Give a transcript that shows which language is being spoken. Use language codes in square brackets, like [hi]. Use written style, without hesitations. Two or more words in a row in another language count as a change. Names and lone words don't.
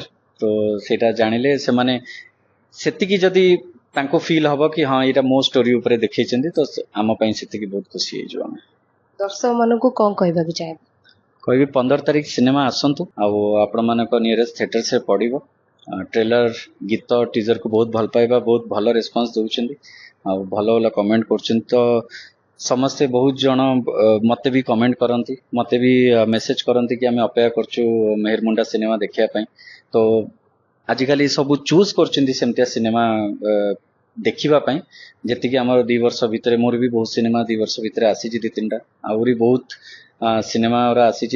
[or] ତ ସେଇଟା ଜାଣିଲେ ସେମାନେ ସେତିକି ଯଦି ତାଙ୍କୁ ଫିଲ୍ ହବ କି ହଁ ଏଇଟା ମୋ ଷ୍ଟୋରି ଉପରେ ଦେଖେଇଛନ୍ତି, ତ ଆମ ପାଇଁ ସେତିକି ବହୁତ ଖୁସି ହେଇଯିବ। ଆମେ ଦର୍ଶକ ମାନଙ୍କୁ କ'ଣ କହିବାକୁ ଚାହିଁବେ? କହିବି 15 ତାରିଖ ସିନେମା ଆସନ୍ତୁ ଆଉ ଆପଣମାନଙ୍କ ନିୟରେଷ୍ଟ ଥିଏଟର୍ସରେ ପଡ଼ିବ। ଟ୍ରେଲର ଗୀତ ଟିଜର କୁ ବହୁତ ଭଲ ପାଇବା ବହୁତ ଭଲ ରେସ୍ପନ୍ସ ଦଉଛନ୍ତି ଆଉ ଭଲ ଭଲ କମେଣ୍ଟ କରୁଛନ୍ତି ତ ସମସ୍ତେ ବହୁତ ଜଣ ମତେ ବି କମେଣ୍ଟ କରନ୍ତି ମତେ ବି ମେସେଜ କରନ୍ତି କି ଆମେ ଅପେକ୍ଷା କରୁଛୁ ମେହେର ମୁଣ୍ଡା ସିନେମା ଦେଖିବା ପାଇଁ। ତ ଆଜିକାଲି ସବୁ ଚୁଜ୍ କରୁଛନ୍ତି ସେମିତିଆ ସିନେମା ଦେଖିବା ପାଇଁ ଯେତିକି ଆମର 2 ବର୍ଷ ଭିତରେ ମୋର ବି ବହୁତ ସିନେମା 2 ବର୍ଷ ଭିତରେ ଆସିଛି 2-3ଟା ଆହୁରି ବହୁତ ସିନେମା ଆସିଛି।